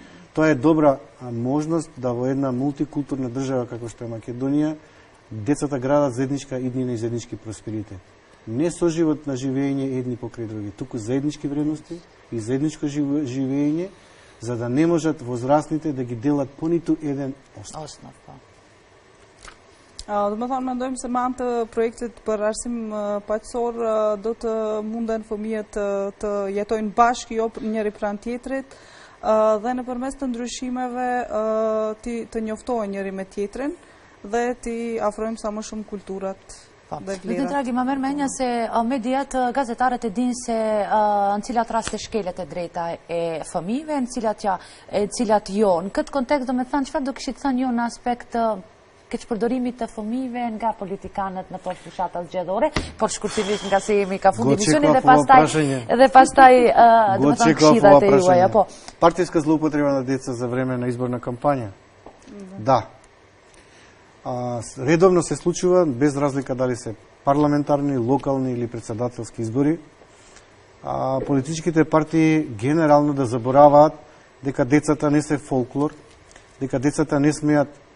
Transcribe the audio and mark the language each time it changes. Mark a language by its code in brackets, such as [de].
[mk] Тоа е добра можност да во една мултикултурна држава како што е Македонија децата градат заедничка иднина и заеднички просперитет. Не соживот на живење едни покрај други, туку заеднички вредности и заедничко живење, за да не можат возрастните да ги делат по ниту еден основ. [sq] Domethënë mendojmë se me anë të projektit për arsim paqësor do të munden fëmijët të jetojnë bashkë, jo njëri pranë tjetrit, dhe nëpërmes të ndryshimeve të njoftohen njëri me tjetrin dhe ti afrojmë sa më shumë kulturat dhe vlerat. Dragi, më merr mendja se mediat, gazetarët e dinë se në cilat raste shkelet e drejta e fëmijëve, në cilat jo. Në këtë kontekst do me thënë çfarë do kishit thënë ju në aspekt keqpërdorimit të fëmijëve nga politikanët në poshtë fushatas zgjedhore, por shkurtimisht nga se jemi ka fundi emisioni dhe pastaj do të thënë këshillat e juaja, po. [mk] Партиска злоупотреба на деца за време на изборна кампања? Да. Редовно се случува, без разлика дали се парламентарни, локални или председателски избори. Политичките партии генерално да забораваат дека децата не се фолклор, дека децата не смеат